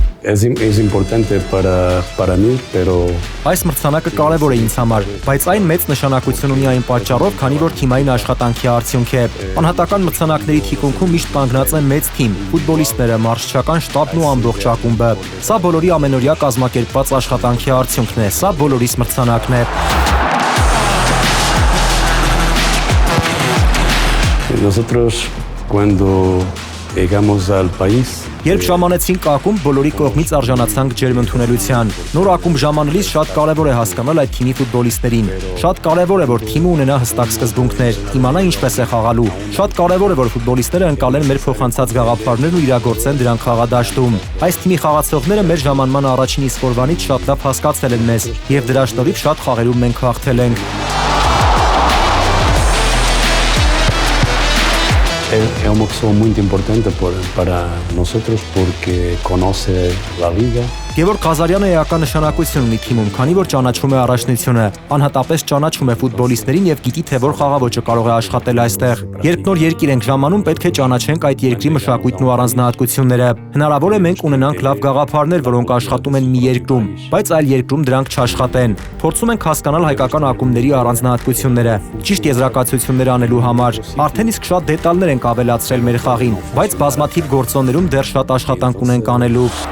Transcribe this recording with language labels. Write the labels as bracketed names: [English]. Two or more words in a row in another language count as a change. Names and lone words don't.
[Spanish] Es importante para mí, pero [Armenian] Այս մրցանակը կարևոր է ինձ համար, բայց այն մեծ նշանակություն ունի այն պատճառով, քանի որ թիմային աշխատանքի արդյունք է։ Անհատական մրցանակների թիկունքում միշտ կանգնած է մեծ թիմ, ֆուտբոլիստները, մարզչական շտաբն ու ամբողջ ակումբը։ Սա բոլորի ամենօրյա կազմակերպված աշխատանքի արդյունքն է, սա բոլորիս մրցանակն է։ [Spanish] nosotros cuando llegamos al país [Armenian] Երբ ժամանեցինք ակումբ, բոլորի կողմից արժանացանք ջերմընդունելության։ Նոր ակումբ ժամանելիս շատ կարևոր է հասկանալ այդ թիմի ֆուտբոլիստերին։ Շատ կարևոր է, որ թիմը ունենա հստակ սկզբունքներ, իմանա ինչպես է խաղալու։ Շատ կարևոր է, որ ֆուտբոլիստները ընկալեն մեր փոխանցած գաղափարներն ու իրագործեն դրանք խաղադաշտում։ Այս թիմի խաղացողները մեր ժամանման առաջին իսկ օրվանից շատ լավ հասկացել են մեզ, եւ դրա շնորհիվ շատ խաղերում մենք հաղթել ենք։ [Spanish] es un boxeo muy importante para nosotros porque conoce la liga. [Armenian] Գևորգ Ղազարյանը էական նշանակություն ունի թիմում, քանի որ ճանաչում է առաջնությունը, անհատապես ճանաչում է ֆուտբոլիստերին եւ գիտի թե որ խաղաոճը կարող է աշխատել այստեղ։ Երբ նոր երկիր ենք ժամանում, պետք է ճանաչենք այդ երկրի մշակույթն ու առանձնահատկությունները։ Հնարավոր է մենք ունենանք լավ գաղափարներ, որոնք աշխատում են մի երկրում, բայց այլ երկրում դրանք չաշխատեն։ Փորձում ենք հասկանալ հայկական ակումբների առանձնահատկությունները, ճիշտ եզրակացություններ անելու համար։ Արդեն իսկ շատ դետալներ ենք ավելացրել մեր խաղին, բայց բազմաթիվ գործոններում դեռ շատ աշխատանք ունենք անելու։